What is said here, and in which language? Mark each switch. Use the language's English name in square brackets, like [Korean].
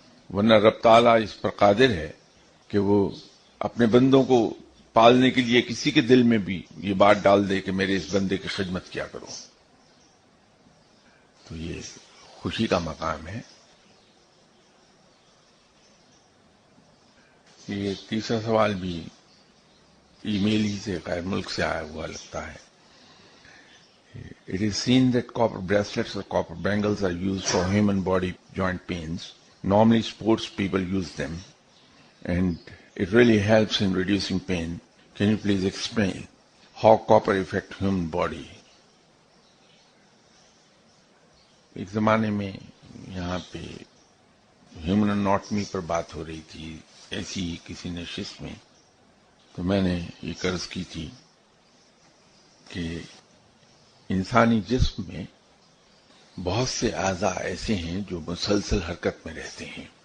[Urdu] ورنہ رب تعالیٰ اس پر قادر ہے کہ وہ اپنے بندوں کو پالنے کے لیے کسی کے دل میں بھی یہ بات ڈال دے کہ میرے اس بندے کی خدمت کیا کرو. تو یہ خوشی کا مقام ہے. یہ تیسرا سوال بھی ای میل ہی سے غیر ملک سے آیا ہوا لگتا ہے. [English] It is seen that copper bracelets or copper bangles are used for human body joint pains. Normally sports people use them and it really helps in reducing pain. Can you please explain how copper affects human body? [Urdu] ایک زمانے میں یہاں پہ human anatomy پر بات ہو رہی تھی ایسی ہی کسی نشست میں، تو میں نے یہ عرض کی تھی کہ انسانی جسم میں بہت سے اعضاء ایسے ہیں جو مسلسل حرکت میں رہتے ہیں.